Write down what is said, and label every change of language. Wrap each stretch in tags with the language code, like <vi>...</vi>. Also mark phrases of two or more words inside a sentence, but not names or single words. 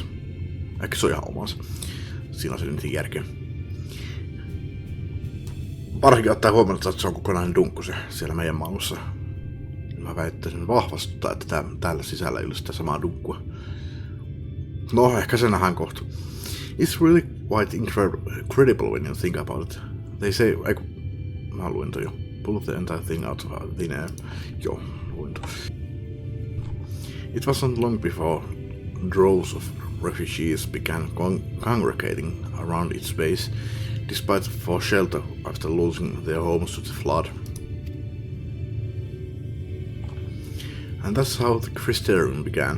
<fi>Ehkä se on ihan omansa. Siinä on se nyt järkeä. Varsinkin ottaa huomioon, että se on kokonainen dunkku se siellä meidän maailmassa. Mä väittäisin vahvasti, että täällä sisällä ei ole sitä samaa dunkkua. No, ehkä se nähdään kohta.</fi> <en>It's really quite incredible when you think about it. They say,</en> <fi>mä luin toi jo.</fi> <en>Pull the entire thing out of thin air.</en> <fi>Joo, luin toi.</fi> <en>It wasn't long before droves of refugees began congregating around its base, despite for shelter after losing their homes to the flood. And that's how the Crystarium began.</en>